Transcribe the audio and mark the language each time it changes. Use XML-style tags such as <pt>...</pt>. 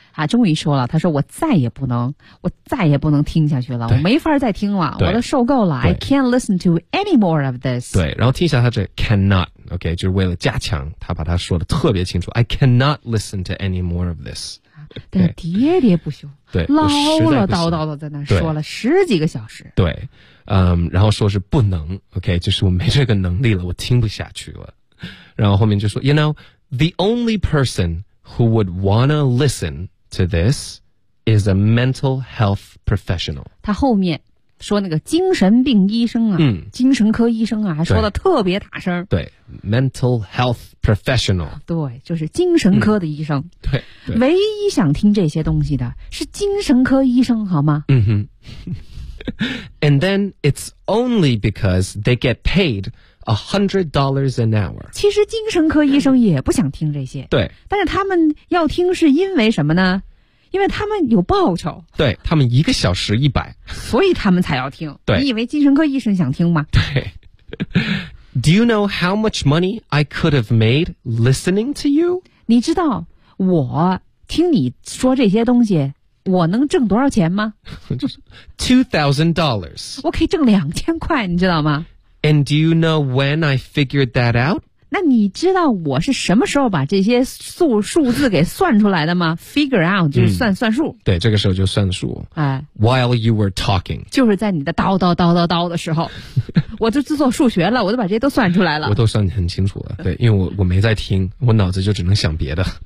<zh>啊，终于说了，他说我再也不能听下去了，我没法再听了，我都受够了。</zh> <en>I can't listen to any more of this。</en> <zh>对，然后听一下他这 cannot， OK， 就是为了加强，他把他说的特别清楚。</zh> <en>I cannot listen to any more of this。</en> <zh>对，喋喋不休，对，唠唠叨叨的在那说了十几个小时。对，然后说是不能， OK， 就是我没这个能力了，我听不下去了。然后后面就说</zh> <en>You know the only person who would wanna listenTo this is a mental health professional.</en> <zh>他后面说那个精神病医生啊，精神科医生啊，还说的特别大声。</zh> <en>对 ，mental health professional.</en> <zh>对，就是精神科的医生。对，唯一想听这些东西的是精神科医生，好吗？嗯哼。</zh> <en>And then it's only because they get paid $100 an hour.</en> <zh>其实精神科医生也不想听这些。对。但是他们要听是因为什么呢？因为他们有报酬。对，他们一个小时100。所以他们才要听。对。你以为精神科医生想听吗？对。</zh> <en>Do you know how much money I could have made listening to you?</en> <zh>你知道我听你说这些东西我能挣多少钱吗？</zh> <en>$2,000。</en> <zh>我可以挣2000块，你知道吗？</zh> <en>And do you know when I figured that out?</en> <zh>那你知道我是什么时候把这些数字给算出来的吗？ Figure out 就是算数、嗯、对，这个时候就算数。哎，</zh> <en>While you were talking，</en> <zh>就是在你的叨叨叨叨叨的时候我就自做数学了，我都把这些都算出来了。我都算很清楚了，对，因为我没在听，我脑子就只能想别的。</zh>